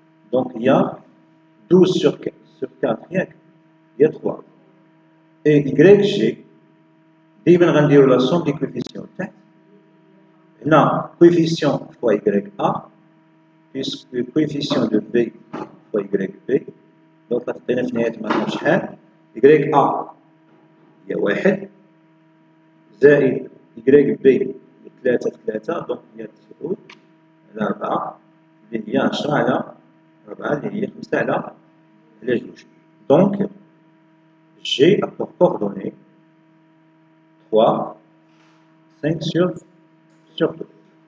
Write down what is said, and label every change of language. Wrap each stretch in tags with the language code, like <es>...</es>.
<fr>Donc il y a 12 sur 4, il y a 3. Et YG,</fr> <ar>دايما غنديرو</ar> <fr>la somme des coefficients</fr> <ar>تحت. هنا</ar> <fr>coefficient fois YA plus le coefficient de B fois YB. Donc</fr> <ar>غتعطينا في النهاية معنا شحال؟ YA هي 1 زائد YB هي 3 دونك هي 9 على 4 اللي هي 10 على 4 اللي هي 5 على 2.</ar> <fr>دونك G a pour coordonnées 3, 5 sur 2.</fr>